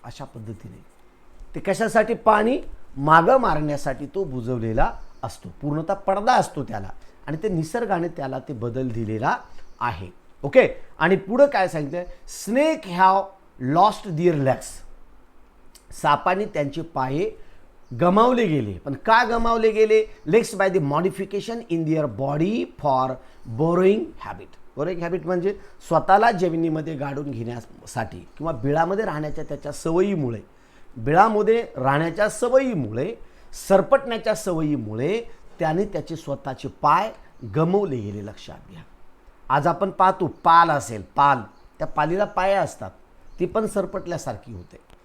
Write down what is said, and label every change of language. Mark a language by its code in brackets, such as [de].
[mr] अशा पद्धतीने ते कशासाठी? पाणी मागं मारण्यासाठी तो बुजवलेला असतो. पूर्णतः पडदा असतो त्याला आणि ते निसर्गाने त्याला ते बदल दिलेला आहे. [en] okay, [mr] आणि पुढं काय सांगितलं, [en] Snake have lost their legs. [mr] सापाने त्यांचे पाये गमावले गेले. पण का गमावले गेले? [en] Legs by the modification in their body for burrowing habit. Burrowing habit [mr] म्हणजे स्वतःला जमिनीमध्ये गाडून घेण्यासाठी किंवा बिळामध्ये राहण्याच्या त्याच्या सवयीमुळे, बिळामध्ये राहण्याच्या सवयीमुळे, सरपटण्याच्या सवयीमुळे त्याने त्याचे स्वतःचे पाय गमवले गेले. लक्षात घ्या. आज आपण पाहतो पाल असेल, पाल, त्या पालीला पाय असतात, ती पण सरपटल्यासारखी होते.